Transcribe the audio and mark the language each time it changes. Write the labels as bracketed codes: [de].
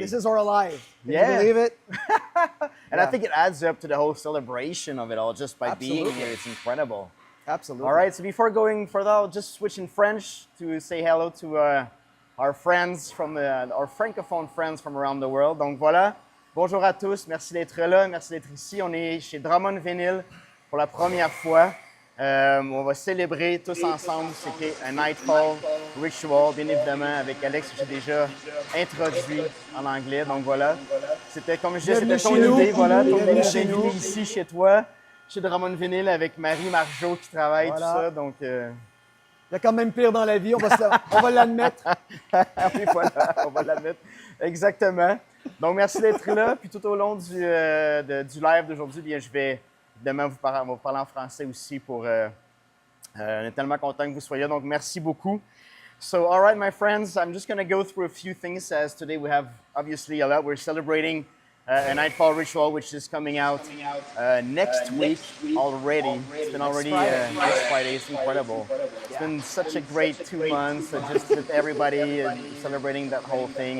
[en] So this is our life. Can you Yeah. believe it? And I think it adds up to the whole celebration of it all just by being Absolutely. here. It's incredible. Absolutely. All right, so before going further, I'll just switch in French to say hello to our friends from our francophone friends from around the world. [fr] Donc voilà, bonjour à tous, merci d'être là, merci d'être ici. On est chez Drummond Vinyl pour la première fois. On va célébrer tous ensemble ce qu'est un Nightfall Ritual, bien évidemment, avec Alex que j'ai déjà introduit en anglais. Donc voilà, c'était comme je disais, c'était ton idée, voilà, ton idée ici chez toi, chez Drummond Vinyl avec Marie Margeau qui travaille, tout ça. Donc, il y a quand même pire dans la vie, on va l'admettre. Oui, voilà, on va l'admettre. Exactement. Donc, merci d'être là. Puis tout au long du live d'aujourd'hui, bien, je vais évidemment vous parler en français aussi pour... on est tellement content que vous soyez là. Donc, merci beaucoup. [en] So, all right, my friends, I'm just going to go through a few things as today we have, obviously, a lot. We're celebrating a Nightfall Ritual, which is coming out next week already. It's been already next Friday. It's incredible. It's been such a great 2 months, just with everybody celebrating that whole thing.